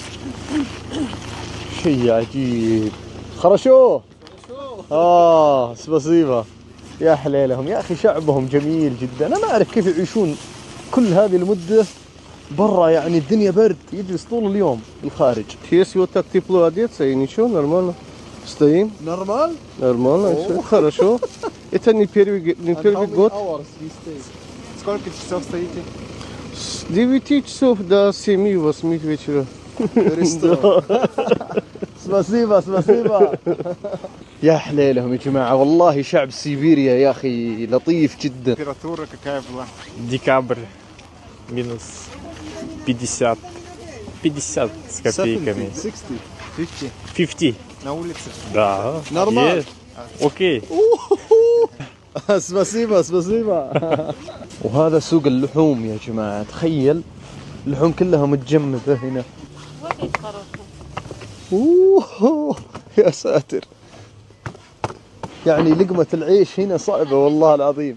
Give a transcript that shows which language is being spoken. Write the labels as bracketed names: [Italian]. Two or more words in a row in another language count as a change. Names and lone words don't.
[Arabic] شيء عجيب. خرشوه. سباسيبا. يا حليلهم يا أخي، شعبهم جميل جدا. أنا ما أعرف كيف يعيشون كل هذه المدة برا، يعني الدنيا برد، يجلس طول اليوم بالخارج. [Russian] Если вот так тепло одеться и ничего, нормально. Стоим. Нормально, все хорошо. Это не первый год. Сколько часов стоите? С 9 часов до 7-8 вечера. [Arabic] سباسيبا. يا حليلهم يا جماعة، والله شعب سيبيريا يا أخي لطيف جدا. [Russian] Температура какая была? Декабрь -50 с копейками. 50. На улице? Да. Нормально. Окей. [Arabic] سباسيبا. وهذا سوق اللحوم يا جماعة، تخيل اللحوم كلها متجمدة هنا. يا ساتر، يعني لقمة العيش هنا صعبة والله العظيم.